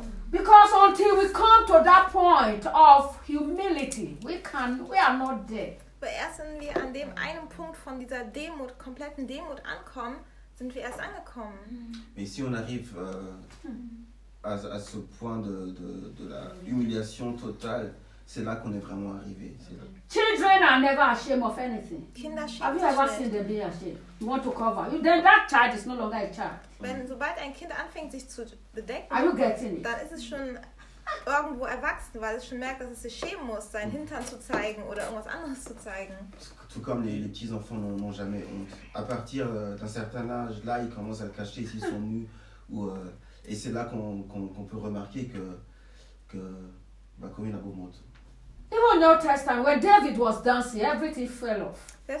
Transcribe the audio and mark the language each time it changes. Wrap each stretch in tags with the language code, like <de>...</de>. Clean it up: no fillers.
<en>Because until we come to that point of humility, we are not there.</en> <de>Aber erst wenn wir an dem einen Punkt von dieser Demut, kompletten Demut ankommen, sind wir erst angekommen.</de> <fr>Mais si on arrive à ce point de la humiliation totale, c'est là qu'on est vraiment arrivé.</fr> <en>Children are never ashamed of anything.</en> <de>Kinder</de> <en>have you ever seen them be ashamed? You want to cover. You, then that child is no longer a child.</en> <de>Wenn sobald ein Kind anfängt sich zu bedecken,</de> <en>are you getting it?</en> <de>Dann ist es schon irgendwo erwachsen, weil es schon merkt, dass es sich schämen muss, seinen Hintern zu zeigen oder irgendwas anderes zu zeigen.</de> <fr>Tout comme les petits enfants n'ont jamais honte. À partir d'un certain âge, là, ils commencent à le cacher s'ils sont nus. Et c'est là qu'on peut remarquer que comme il a beau monde.</fr> <en>Even in the Old Testament, when David was dancing, everything fell off.</en>